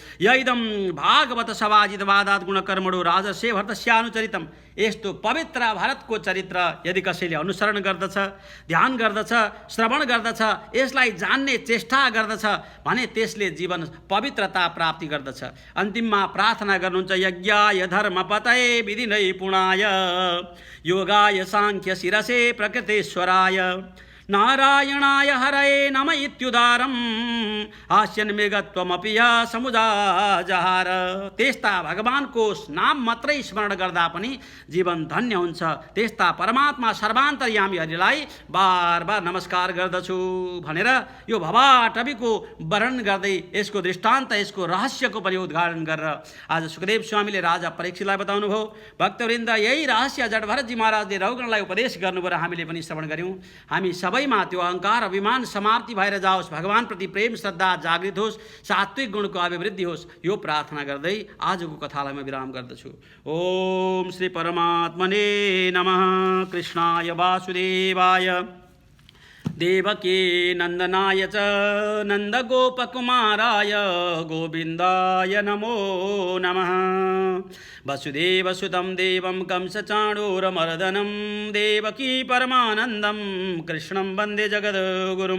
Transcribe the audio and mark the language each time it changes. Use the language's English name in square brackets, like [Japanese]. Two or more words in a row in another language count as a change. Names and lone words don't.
[Sanskrit] यदम भागवत सभाजित वादात गुणकर्मणो राजस्य भरतस्यानुचरितम। [Nepali] यस्तो पवित्र भारतको चरित्र यदि कसैले अनुसरण गर्दछ, ध्यान गर्दछ, श्रवण गर्दछ, यसलाई जान्ने चेष्टा गर्दछ भने त्यसले जीवन पवित्रता प्राप्ति गर्दछ। अन्तिममा प्रार्थना गर्नुहुन्छ, [Sanskrit] यज्ञाय धर्मपतये विधिनै पुणाय योगाय साङ्ख्य शिरसे प्रकृतेश्वराय नारायणाय हरये नम इत्युदारम हास्यन्मेघत्वमपि य समुदाजहार। [Nepali] त्यस्ता भगवानको नाम मात्रै स्मरण गर्दा पनि जीवन धन्य हुन्छ। त्यस्ता परमात्मा सर्वान्तर्यामी हरिलाई बार बार नमस्कार गर्दछु भनेर यो भवाटबीको वर्णन गर्दै यसको दृष्टान्त, यसको रहस्यको पनि उद्घाटन गरेर आज सुखदेव स्वामीले राजा परीक्षितलाई बताउनु भयो। भक्तवृन्द यही रहस्य जडभरतजी महाराजले रघुगणलाई उपदेश गर्नुभयो र हामीले पनि श्रवण गऱ्यौँ। हामी सबैमा त्यो अहङ्कार अभिमान समाप्ति भएर जाओस्, भगवानप्रति प्रेम श्रद्धा जागृत होस्, सात्विक गुणको अभिवृद्धि होस्, यो प्रार्थना गर्दै आजको कथालाई म विराम गर्दछु। [Sanskrit] ओम श्री परमात्मने नमः। कृष्णाय वासुदेवाय देवकी नन्दनाय च नन्दगोपकुमाराय गोविन्दाय नमो नमः। वसुदेवसुतं देवं कंसचाणूरमर्दनं देवकी परमानन्दं कृष्णं वन्दे जगद्गुरुं।